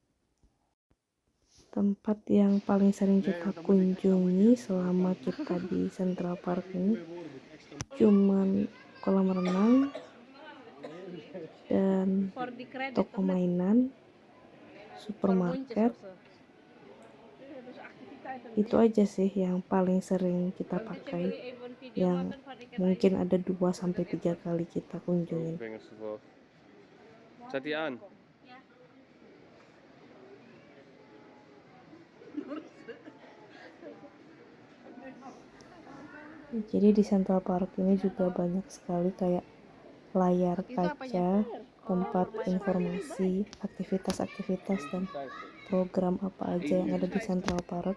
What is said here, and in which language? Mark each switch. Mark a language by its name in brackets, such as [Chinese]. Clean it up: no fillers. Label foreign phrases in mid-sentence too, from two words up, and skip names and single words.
[Indonesian] Tempat yang paling sering kita kunjungi selama kita di Central Park ini cuman kolam renang dan toko mainan, supermarket. Itu aja sih yang paling sering kita pakai, yang mungkin ada 2-3 kali kita kunjungin. [Dutch] Zet die aan. [Indonesian] Jadi di Central Park ini juga banyak sekali kayak layar kaca, tempat informasi, aktivitas-aktivitas dan program apa aja yang ada di Central Park.